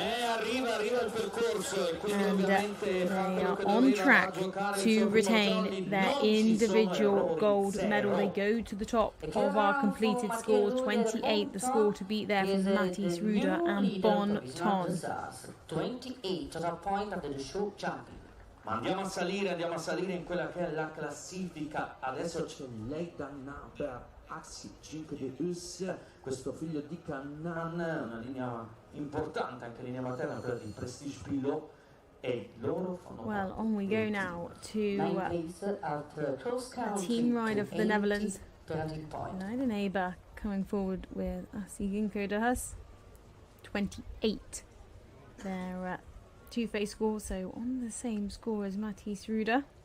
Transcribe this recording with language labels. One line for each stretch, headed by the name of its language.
English: And they are on track to retain their individual gold medal. They go to the top of our completed scores. 28, the score to beat there from Mathis Ruder and Bon Ton. 28 total point of the show jumping.
Italian: Ma andiamo a salire in quella che è la classifica. Adesso c'è lei per Axi 5 di Us, questo figlio di Cannan, una linea importante, anche linea materna, quella di Prestige Pillow, e loro fanno.
English: Well, on we go now to a team rider for the Netherlands. Leiden Aber coming forward with Asiginko de Hus. 28. Their two-phase score, so on the same score as Mathis Ruder.